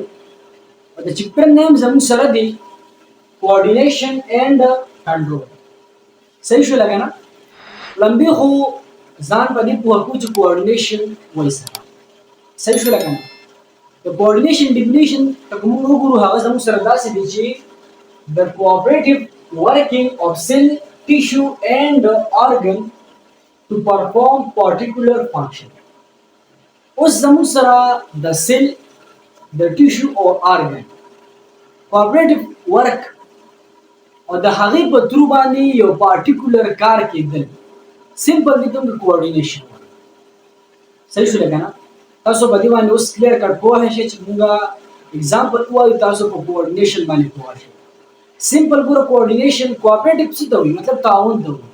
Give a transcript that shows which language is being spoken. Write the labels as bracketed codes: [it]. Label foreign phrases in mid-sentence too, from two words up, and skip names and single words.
[ps] د چپټر نیم زموږ سره دی [en] coordination and control. [ps] صحیح شوله که نه؟ لمبې خو ځان په دې پوه کړو چې کوارډینیشن وایي څه ده. صحیح شوله که نه؟ د کوارډینیشن ډیفینیشن که موږ وګورو هغه زموږ سره داسې دی چې [en] the cooperative working of cell, tissue and organ to perform particular function. [ps] اوس زموږ سره د سیل د ټیشو او ارګن [en] cooperative work [ps] او د هغې په ترو باندې یو پارټیکولر کار کېدل سمپل دی کوم د کوارډینیشن. صحیح شوله که نه؟ تاسو په دې باندې اوس [en] clear cut [ps] پوه شئ چې موږ اگزامپل ووایو تاسو په کوارډینیشن باندې پوه شئ. سمپل ګوره [en] coordination cooperative [ps] څه ته وایي مطلب تعاون ته وایي.